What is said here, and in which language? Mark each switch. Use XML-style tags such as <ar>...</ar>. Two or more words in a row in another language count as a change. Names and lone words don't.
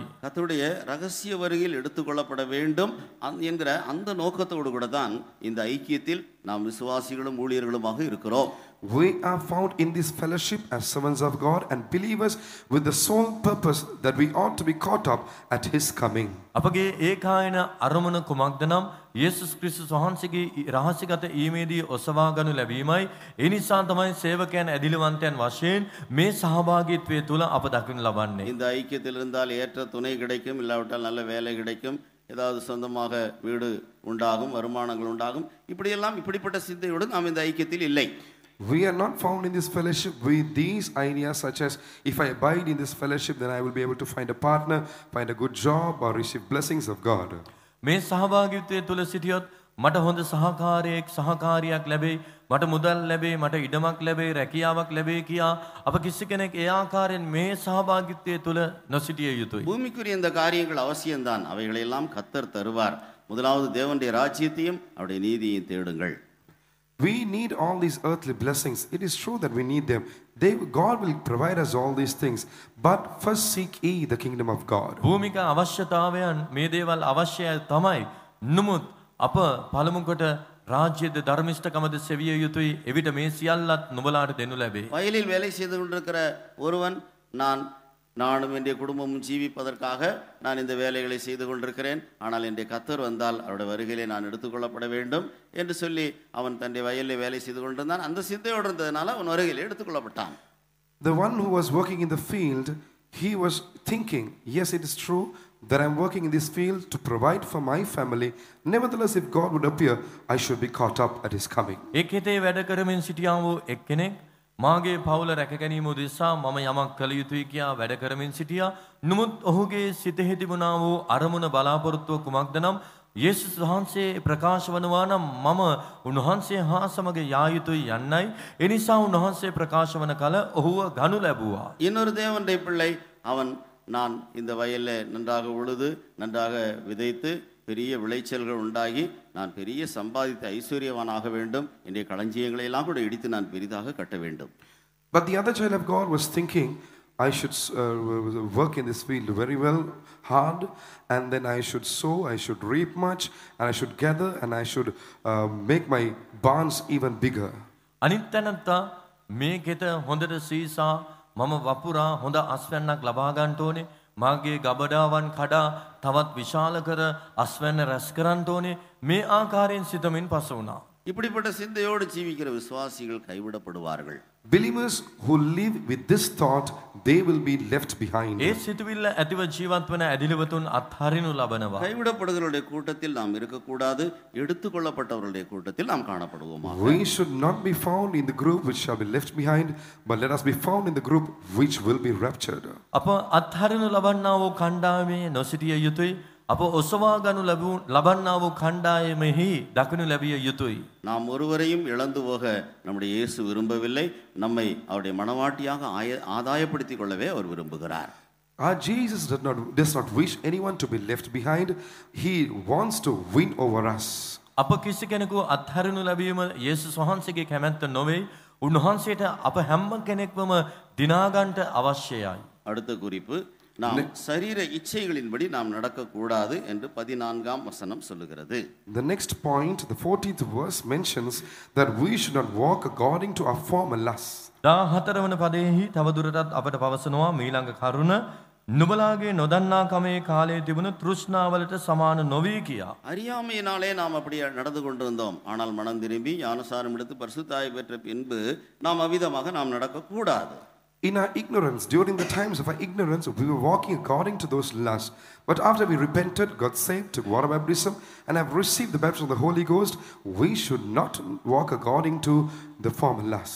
<ta>கர்த்தருடைய ரகசிய வருகையில் எடுத்துக்கொள்ளப்பட வேண்டும் என்கிற அந்த நோக்கத்தோடு கூட தான் இந்த ஐக்கியத்தில் நாம் விசுவாசிகளும் ஊழியர்களுமாக இருக்கிறோம்.</ta> <en>We are found in this fellowship as servants of God and believers with the sole purpose that we ought to be caught up at his coming.</en> <si>අපගේ ඒකායන අරමුණ කුමක්ද නම් යේසුස් ක්‍රිස්තුස් වහන්සේගේ රහසිගත ඊමේදී ඔසවා ගනු ලැබීමයි. ඒ නිසා තමයි සේවකයන් ඇදිලිවන්තයන් වශයෙන් මේ සහභාගීත්වයේ තුල අප දකින්න ලබන්නේ.</si> <ta>இந்த ஐக்கியத்தில் இருந்தால் ஏற்ற துணை கிடைக்கும், இல்லாவிட்டால் நல்ல வேலை கிடைக்கும், ஏதாவது சொந்தமாக வீடு உண்டாகும், வருமானங்கள் உண்டாகும். இப்படிப்பட்ட சிந்தையோடு நாம் இந்த ஐக்கியத்தில் இல்லை.</ta> <en>We are not found in this fellowship with these ideas such as if I abide in this fellowship then I will be able to find a partner, find a good job or receive blessings of God.</en> <si>මේ සහභාගීත්වයේ තුල සිටියොත් මට හොඳ සහකාරියක් ලැබෙයි, මට මුදල් ලැබෙයි, මට ඉඩමක් ලැබෙයි, රැකියාවක් ලැබෙයි කියා අප කිසි කෙනෙක් ඒ ආකාරයෙන් මේ සහභාගීත්වයේ තුල නොසිටිය යුතුයි.</si> <ta>பூமிக்குரிய இந்த காரியங்கள் அவசியம்தான், அவைகளெல்லாம் கர்த்தர் தருவார். முதலாவது தேவனுடைய ராஜ்யத்தையும் அவருடைய நீதியையும் தேடுங்கள்.</ta> <en>We need all these earthly blessings. It is true that we need them. God will provide us all these things. But first seek ye the kingdom of God.</en> <si>භූමික අවශ්‍යතාවයන් මේ දේවල් අවශ්‍යයි තමයි. නමුත් අප පළමු කොට රාජ්‍යද ධර්මිෂ්ඨකමද සෙවිය යුතුයි. එවිට මේ සියල්ලත් නුඹලාට දෙනු ලැබේ.</si> <ta>வயலில் வேலை செய்து கொண்டிருக்கிற ஒருவன் நானும் என்னுடைய குடும்பமும் ஜீவிப்பதற்காக நான் இந்த வேலைகளை செய்து கொண்டிருக்கிறேன், ஆனால் என்னுடைய கர்த்தர் வந்தால் அவருடைய வருகையிலே நான் எடுத்துக்கொள்ளப்பட வேண்டும் என்று சொல்லி அவன் தன்னுடைய வயலில் வேலை செய்து கொண்டிருந்தான். அந்த சிந்தையோடு இருந்ததுனால அவன் வருகையிலே எடுத்துக்கொள்ளப்பட்டான்.</ta> <en>The one who was working in the field, he was thinking, yes, it is true that I'm working in this field to provide for my family. Nevertheless, if God would appear, I should be caught up at his coming.</en> <si>එක් හිතේ වැඩ කරමින් සිටියා වූ එක්කෙනෙක් මාගේ පවුල රැක ගැනීම උදෙසා මම යමක් කළ යුතුයි කියා වැඩ කරමින් සිටියා. නමුත් ඔහුගේ සිතෙහි තිබුණා වූ අරමුණ බලාපොරොත්තුව කුමක්ද නම් යේසුස් වහන්සේ ප්‍රකාශ වනවා නම් මම උන්වහන්සේ හා සමග යා යුතුයි යන්නයි. ඒ නිසා උන්වහන්සේ ප්‍රකාශ වන කල ඔහුව ගනු ලැබුවා.</si> <ta>இன்னொரு தேவனுடைய பிள்ளை அவன் நான் இந்த வயலில் நன்றாக உழுது நன்றாக விதைத்து பெரிய விளைச்சல்கள் உண்டாகி நான் பெரிய சம்பாதித்த ஐஸ்வர்யவானாக வேண்டும், என்னுடைய களஞ்சியங்களை எல்லாம் கூட இடித்து நான் பெரிதாக கட்ட வேண்டும்.</ta> <en>But the other child of God was thinking, I should work in this field very well, hard, and then I should sow, I should reap much, and I should gather, and I should make my barns even bigger.</en> <si>අනිත් තැනත්තා මේ ගෙත හොඳට සීසා මම වපුරා හොඳ අස්වැන්නක් ලබා ගන්න ඕනේ, මාගේ ගබඩාවන් කඩා තවත් විශාල කර අස්වැන්න රැස් කරන්න ඕනේ. මේ ආකාරයෙන් සිතමින් පස වුණා.</si> <ta>இப்படிப்பட்ட சிந்தையோடு ஜீவிக்கிற விசுவாசிகள் கைவிடப்படுவார்கள்.</ta> <en>Believers who live with this thought, they will be left behind.</en> <si>ඒ සිතුවිල්ල ඇතිව ජීවත් වන ඇදිලිවතුන් අත්හරිනු ලබනවා.</si> <ta>கைவிடப்படுகிறவருடைய கூட்டத்தில் நாம் இருக்கக்கூடாது, எடுத்துக்கொள்ளப்பட்டவர்களுடைய கூட்டத்தில் நாம் காணப்படுவோமா.</ta> <en>We should not be found in the group which shall be left behind, but let us be found in the group which will be raptured.</en> <si>අප අත්හරිනු ලබන්නා වූ කණ්ඩායමේ නොසිටිය යුතුයි. අප ඔසවා ගනු ලබන්නා වූ කණ්ඩායමෙහි දකිනු ලැබිය යුතුයි.</si> <ta>நாம் ஒருவரையும் இழந்து போக நம்முடைய இயேசு விரும்பவில்லை. நம்மை அவருடைய மனவாட்டியாக ஆதாயப்படுத்திக் கொள்ளவே அவர் விரும்புகிறார்.</ta> <en>Our Jesus does not wish anyone to be left behind. He wants to win over us.</en> <si>අප කිසි කෙනෙකු අත්හරිනු ලැබීම යේසුස් වහන්සේගේ කැමැත්ත නොවේ. උන්වහන්සේට අප හැම කෙනෙක්වම දිනාගන්ට අවශ්‍යයි.</si> <ta>அடுத்த குறிப்பு, நாம் சரீர இச்சைகளின்படி நாம் நடக்கக்கூடாது என்று 14ஆம் வசனம் சொல்லுகிறது.</ta> <en>The next point, the 14th verse mentions that we should not walk according to our former lusts.</en> <si>14 වන පදයෙහි තවදුරටත් අපට පවසනවා මීළඟ කරුණ නුඹලාගේ නොදන්නා කමේ කාලයේ තිබුණු තෘෂ්ණාවලට සමාන නොවී කියා.</si> <ta>அறியாமையினாலே நாம் அப்படி நடந்து கொண்டிருந்தோம். ஆனால் மனம் திரும்பி ஞானசாரம் எடுத்து பரிசுத்தாய் பெற்ற பின்பு நாம் அவ்விதமாக நாம் நடக்கக்கூடாது.</ta> <en>In our ignorance, during the times of our ignorance, we were walking according to those lusts. But after we repented, got saved, took water baptism, and have received the baptism of the Holy Ghost, we should not walk according to the former lusts.</en>